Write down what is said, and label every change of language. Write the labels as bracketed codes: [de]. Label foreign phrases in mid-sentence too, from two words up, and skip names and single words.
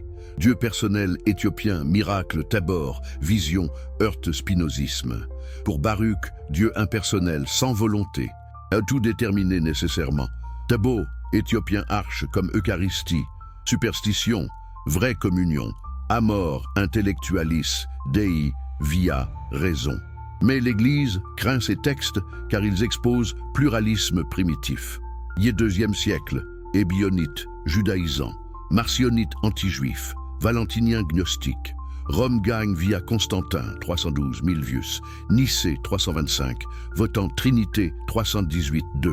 [fr] Dieu personnel éthiopien, miracle, Tabor, vision, heurte spinozisme. Pour Baruch, Dieu impersonnel, sans volonté, à tout déterminé nécessairement. Tabo, éthiopien arche comme Eucharistie. Superstition, vraie communion. [la] Amor, intellectualis, Dei, via, [fr] raison. Mais l'Église craint ces textes car ils exposent pluralisme primitif. IIe siècle, ébionite, judaïsant, marcionite anti-juif, valentinien gnostique. Rome gagne via Constantin, 312 Milvius, Nicée, 325, votant Trinité, 318-2.